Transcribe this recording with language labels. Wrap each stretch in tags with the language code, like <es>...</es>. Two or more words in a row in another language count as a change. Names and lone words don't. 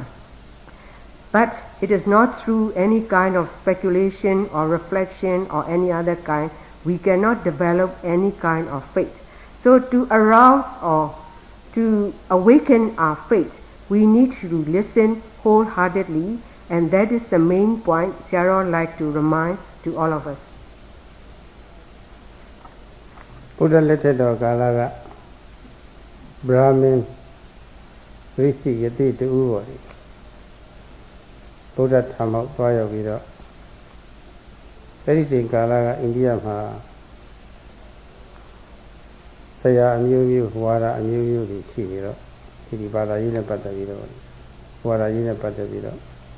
<en>But it is not through any kind of speculation or reflection or any other kind. We cannot develop any kind of faith. So to arouse or to awaken our faith, we need to listen wholeheartedly, and that is the main point Sayadaw like to remind to all of us.</en> <my>ဘုရားလက်ထက်တော်ကာလကဗြဟ္မင်းဝိသိယတိတူပေါ်တယ်ဘုရားထာမောက်သွားရောက်ပြီးတော့အဲ့ဒီချိန်ကာလကအိန္ဒိယမှာဆရာအမျိုးမျိုးဝါဒအမျိုးမျိုးတွေရှိနေတော့ဒီဘာသာရေးနဲ့ပတ်သက်ပြီးတော့ဝါဒရေးနဲ့ပတ်သက်ပြီးတော့</my>